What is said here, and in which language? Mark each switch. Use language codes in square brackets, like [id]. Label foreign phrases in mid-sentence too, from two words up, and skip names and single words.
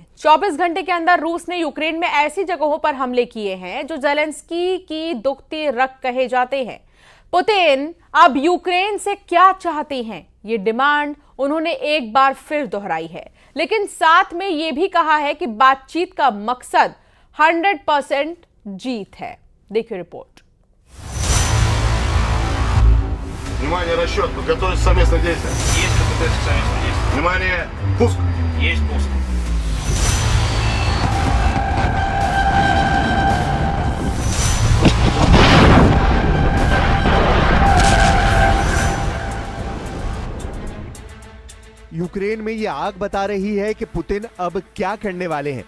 [hi] 24 घंटे के अंदर रूस ने यूक्रेन में ऐसी जगहों पर हमले किए हैं जो ज़ेलेंस्की की दुखती रग कहे जाते हैं। पुतिन अब यूक्रेन से क्या चाहते हैं, ये डिमांड उन्होंने एक बार फिर दोहराई है, लेकिन साथ में यह भी कहा है कि बातचीत का मकसद 100% जीत है। देखिए रिपोर्ट। [ru] Внимание, расчет, подготовить совместное действие. Есть подготовить совместное действие. Внимание, пуск. Есть пуск. [hi] यूक्रेन में ये आग बता रही है कि पुतिन अब क्या करने वाले हैं।